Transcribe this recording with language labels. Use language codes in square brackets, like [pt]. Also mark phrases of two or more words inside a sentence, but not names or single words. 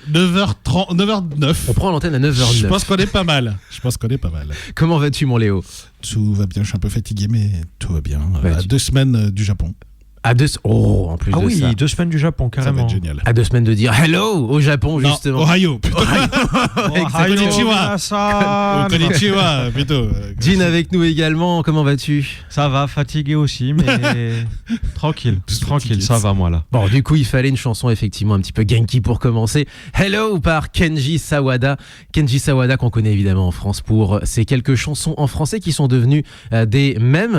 [fr] 9h30, 9h09. On prend l'antenne à 9h09. Je pense qu'on est pas mal. Comment vas-tu mon Léo? Tout va bien, je suis un peu fatigué mais tout va bien. Ouais, à 2 semaines du Japon. En plus de ça. 2 semaines du Japon, Ça va carrément. être génial. À 2 semaines de dire hello au Japon, Non, justement. Ohio. Konnichiwa. Konnichiwa, plutôt. Jean avec nous également, comment vas-tu? Ça va, fatigué aussi, mais tranquille, Fatigué. ça va moi là. Bon, du coup, il fallait une chanson effectivement un petit peu Genki pour commencer. Hello par Kenji Sawada. Kenji Sawada qu'on connaît évidemment en France pour ses quelques chansons en français qui sont devenues des mèmes.